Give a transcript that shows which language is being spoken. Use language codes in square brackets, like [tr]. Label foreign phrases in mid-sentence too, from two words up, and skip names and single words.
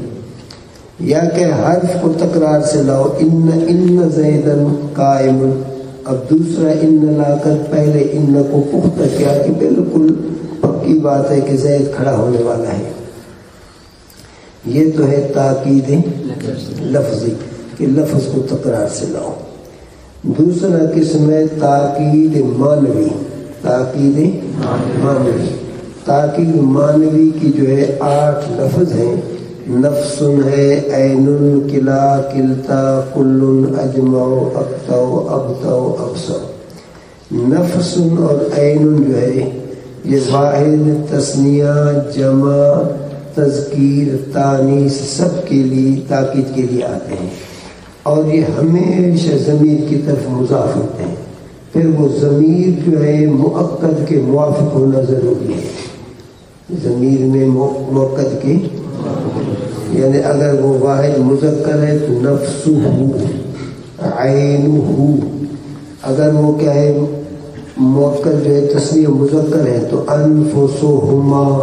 [ur] یا کہ حرف کو تکرار سے لاؤ، [ar] ان زیدن قائم، [ur] اب دوسرا ان لا کر پہلے ان کو پختہ کیا کہ بالکل پکی بات ہے کہ زید کھڑا ہونے والا ہے۔ یہ تو ہے تاکید لفظی کہ لفظ کو تکرار سے لاؤ۔ دوسرا قسم ہے تاکید معنوی، تاکید معنوی۔ تاکید معنوی کی جو ہے 8 لفظ ہیں، نفس ہے، [ar] عین، کلا، کلتا، کل، اجمع، اقطع، ابطع، ابصر۔ [ur] نفس اور عین جو ہے یہ واحد، تثنیہ، جمع، تذکیر، تانیث سب کے لیے تاکید کے لیے آتے ہیں، اور یہ ہمیشہ ضمیر کی طرف مضاف ہوتے ہیں۔ پھر وہ ضمیر جو ہے مؤکد کے موافق ہونا ضروری ہے، ضمیر میں مؤکد کے، یعنی اگر وہ واحد مذکر ہے تو [ar] نفسہ، عینہ، [ur] اگر وہ کیا ہے مؤکد جو ہے تثنیہ مذکر ہے تو انفسہما،